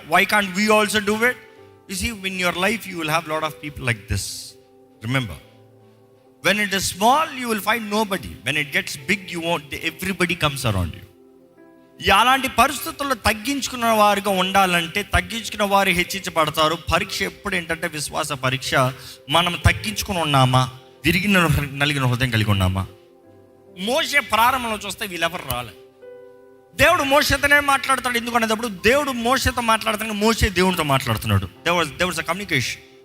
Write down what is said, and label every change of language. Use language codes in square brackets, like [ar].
[en] Why can't we also do it? You see, in your life you will have lot of people like this. Remember, when it is small you will find nobody. When it gets big you want everybody comes around you. [te] అలాంటి పరిస్థితుల్లో తగ్గించుకున్న వారిగా ఉండాలంటే, తగ్గించుకున్న వారు హెచ్చించబడతారు. పరీక్ష ఎప్పుడు ఏంటంటే విశ్వాస పరీక్ష. మనం తగ్గించుకుని ఉన్నామా, నలిగిన హృదయం కలిగి ఉన్నామా? మోషే ప్రారంభంలో చూస్తే వీళ్ళెవరు రాలే. దేవుడు మోషేతోనే మాట్లాడతాడు. ఎందుకనేటప్పుడు దేవుడు మోషేతో మాట్లాడుతున్నాడు, మోషే దేవుడితో మాట్లాడుతున్నాడు. దేవుడు కమ్యూనికేషన్.